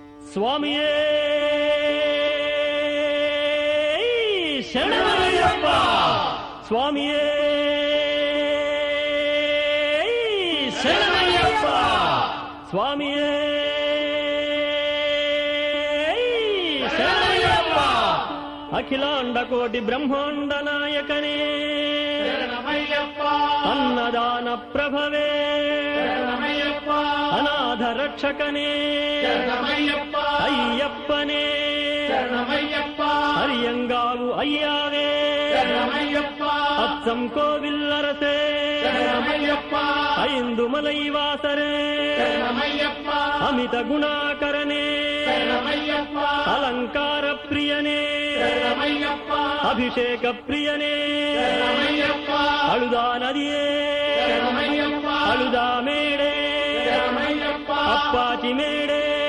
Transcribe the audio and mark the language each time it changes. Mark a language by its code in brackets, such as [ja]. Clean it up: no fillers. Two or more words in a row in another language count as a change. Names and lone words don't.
[ta] சுவாமியே சரணமையப்பா, சுவாமியே சரணமையப்பா, சுவாமியே சரணமையப்பா. அகிலாண்ட கோடி பிரம்மாண்ட நாயகனே அன்னதான பிரபவே அனாத ரட்சகனே ஐயப்பனே அரியங்காவு ஐயாவே அச்சன் கோவிலரசே ஐந்து மலைவாசரே அமித குணாகரனே அலங்கார பிரியனே அபிஷேக பிரியனே அழுதா நதியே அழுதா மேடே அப்பாச்சி மேடே